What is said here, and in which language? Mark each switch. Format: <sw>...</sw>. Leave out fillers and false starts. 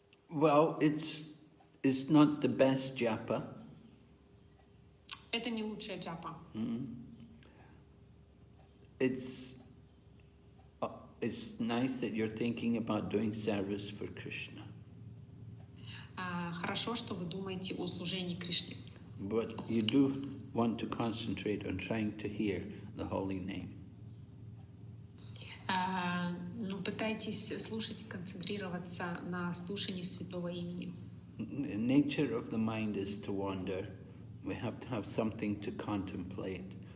<en>Well, it's not the best japa.</en> <ru>Это не лучшая джапа.</ru> <en>It's nice that you're thinking about doing service for Krishna.</en> <ru>Хорошо, что вы думаете о служении Кришне.</ru> <en>But you do want to concentrate on trying to hear the holy name.</en> <ru>Но пытайтесь слушать и концентрироваться на слушании святого имени.</ru> <en>The nature of the mind is to wander. We have to have something to contemplate.</en>